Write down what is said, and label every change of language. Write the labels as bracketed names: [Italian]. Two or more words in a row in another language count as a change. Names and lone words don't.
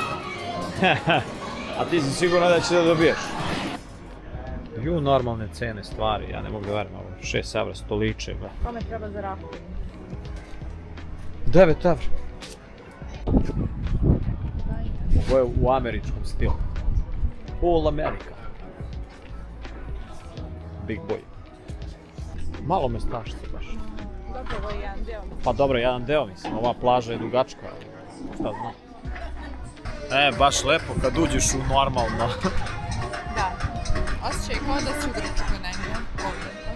[Serbian] A ti si sigurna da će da dobiješ? Ju normalne cene stvari, ja ne mogu da verujem, ovo 6 evra stoliče, bre. Kome treba za rafu? 9 evra. Ovo je u američkom stilu. [English] All America. Big boy. [Serbian] Malo me strašite baš. Dobro, ovo je jedan deo. Pa dobro, jedan deo mislim, ova plaža je dugačka, ali šta znam. Baš lepo kad uđeš u normalno. Da. [Croatian] Osjećaj kao da si u Grčkoj negdje. Ovdje, baš.